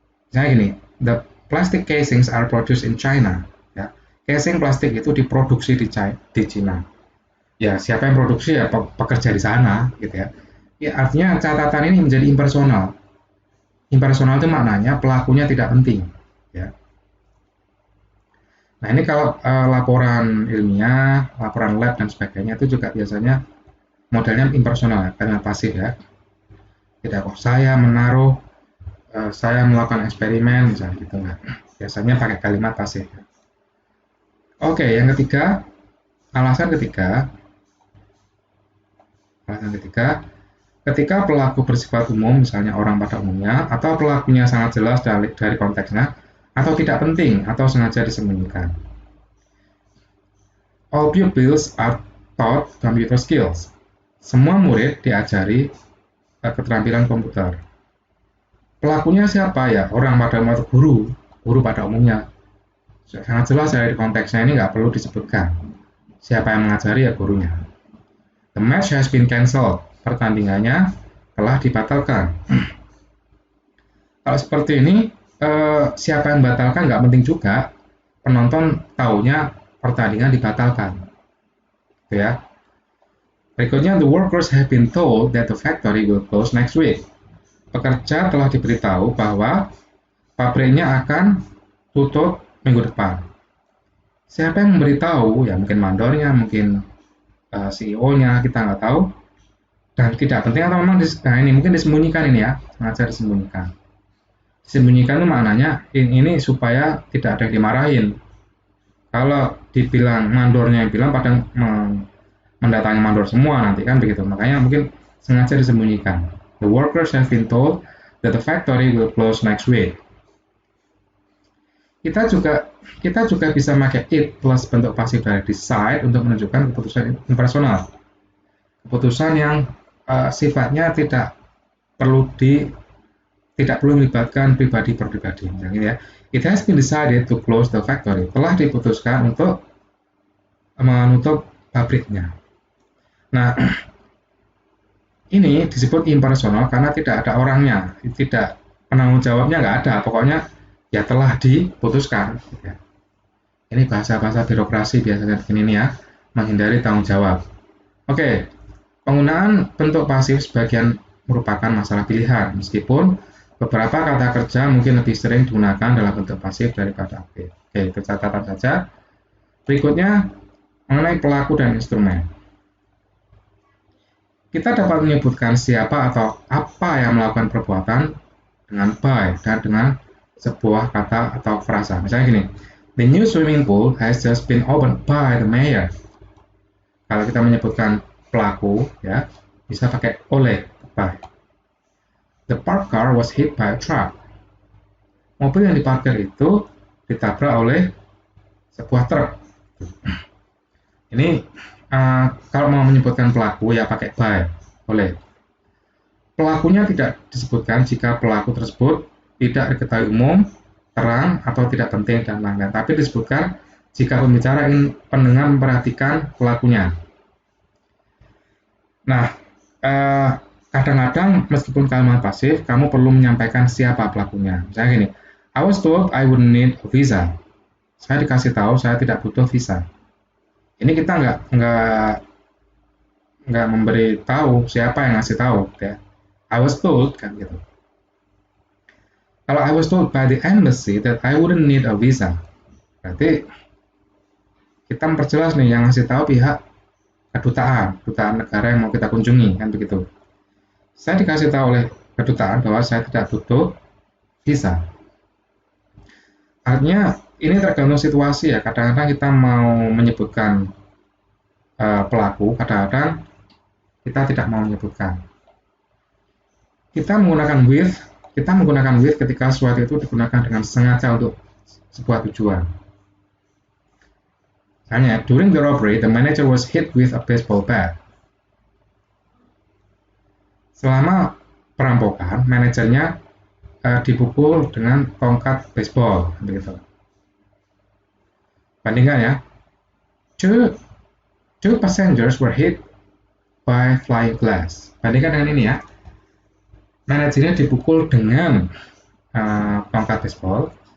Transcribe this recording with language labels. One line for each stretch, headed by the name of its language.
Indonesian: Misalnya gini,
English: the plastic casings are produced in China.
Indonesian: Ya, casing plastik itu diproduksi di China. Ya, siapa yang produksi ya pekerja di sana, gitu ya. Ya, artinya catatan ini menjadi impersonal. Impersonal itu maknanya pelakunya tidak penting. Ya. Nah, ini kalau laporan ilmiah, laporan lab dan sebagainya itu juga biasanya modelnya impersonal, karena pasif ya. Tidak kok saya menaruh, saya melakukan eksperimen misalnya gitu nggak. Biasanya pakai kalimat pasif. Oke, yang ketiga, alasan ketiga, ketika pelaku bersifat umum, misalnya orang pada umumnya, atau pelakunya sangat jelas dari konteksnya, atau tidak penting, atau sengaja disembunyikan.
English: All pupils are taught computer skills.
Indonesian: Semua murid diajari keterampilan komputer. Pelakunya siapa ya? Orang pada umumnya, guru pada umumnya. Sangat jelas dari konteksnya ini nggak perlu disebutkan. Siapa yang mengajari ya gurunya.
English: The match has been cancelled.
Indonesian: Pertandingannya telah dibatalkan. Kalau seperti ini, siapa yang batalkan nggak penting juga. Penonton taunya pertandingan dibatalkan. Gitu ya. Berikutnya,
English: the workers have been told that the factory will close next week.
Indonesian: Pekerja telah diberitahu bahwa pabriknya akan tutup minggu depan. Siapa yang memberitahu? Ya mungkin mandornya, mungkin CEO-nya, kita nggak tahu. Dan tidak penting atau memang ini mungkin disembunyikan ini ya, sengaja disembunyikan. Disembunyikan itu maknanya ini supaya tidak ada yang dimarahin. Kalau dibilang mandornya yang bilang pada mendatangi mandor semua nanti kan begitu. Makanya mungkin sengaja disembunyikan.
English: The workers have been told that the factory will close next week.
Indonesian: Kita juga bisa pakai it plus bentuk pasif dari decide untuk menunjukkan keputusan impersonal. Keputusan yang sifatnya tidak perlu melibatkan pribadi per pribadi. Ya.
English: It has been decided to close the factory.
Indonesian: Telah diputuskan untuk menutup pabriknya. Nah, ini disebut impersonal karena tidak ada orangnya, tidak penanggung jawabnya nggak ada. Pokoknya ya telah diputuskan. Ya. Ini bahasa-bahasa birokrasi biasanya begini ya, menghindari tanggung jawab. Oke, penggunaan bentuk pasif sebagian merupakan masalah pilihan, meskipun beberapa kata kerja mungkin lebih sering digunakan dalam bentuk pasif daripada aktif. Oke, itu catatan saja. Berikutnya, mengenai pelaku dan instrumen. Kita dapat menyebutkan siapa atau apa yang melakukan perbuatan dengan by dan dengan sebuah kata atau frasa. Misalnya gini,
English: the new swimming pool has just been opened by the mayor.
Indonesian: Kalau kita menyebutkan pelaku, ya bisa pakai oleh by.
English: The parked car was hit by a truck.
Indonesian: Mobil yang diparkir itu ditabrak oleh sebuah truk. Ini kalau mau menyebutkan pelaku ya pakai by, oleh. Pelakunya tidak disebutkan jika pelaku tersebut tidak diketahui umum, terang, atau tidak penting, dan lain-lain. Tapi disebutkan jika pembicara ingin pendengar memperhatikan pelakunya. Nah, kadang-kadang meskipun kalimat pasif, kamu perlu menyampaikan siapa pelakunya. Misalnya gini,
English: I was told I wouldn't need a visa.
Indonesian: Saya dikasih tahu saya tidak butuh visa. Ini kita nggak memberi tahu siapa yang ngasih tahu, ya.
English: I was told,
Indonesian: kan gitu. Kalau
English: I was told by the embassy that I wouldn't need a visa,
Indonesian: berarti kita memperjelas nih yang ngasih tahu pihak kedutaan negara yang mau kita kunjungi, kan begitu. Saya dikasih tahu oleh kedutaan bahwa saya tidak butuh visa. Artinya ini tergantung situasi ya. Kadang-kadang kita mau menyebutkan pelaku, kadang-kadang kita tidak mau menyebutkan. Kita menggunakan with ketika sesuatu itu digunakan dengan sengaja untuk sebuah tujuan. Misalnya,
English: during the robbery, the manager was hit with a baseball bat.
Indonesian: Selama perampokan, manajernya dipukul dengan tongkat baseball, begitu. Bandingkan ya,
English: two passengers were hit by flying glass.
Indonesian: Bandingkan dengan ini ya, manajernya dipukul dengan tongkat baseball.